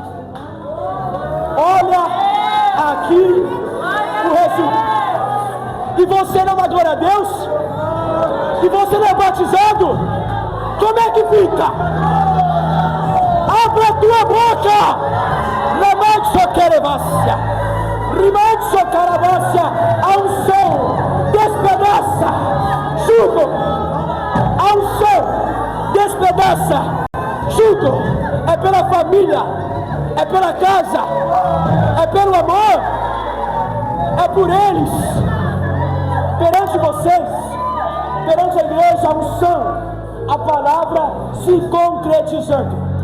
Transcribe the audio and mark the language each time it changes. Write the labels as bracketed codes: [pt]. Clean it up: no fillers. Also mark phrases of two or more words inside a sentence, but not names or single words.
[pt] Olha aqui o resumo. E você não dá glória a Deus? E você não é batizado? Como é que fica? Abre a tua boca! Remanso querevácia, rimanso caravácia, a unção despedaça, jugo. A unção despedaça, jugo. É pela família, é pela casa, é pelo amor, é por eles, perante vocês, perante a igreja, a unção, a palavra se concretizando.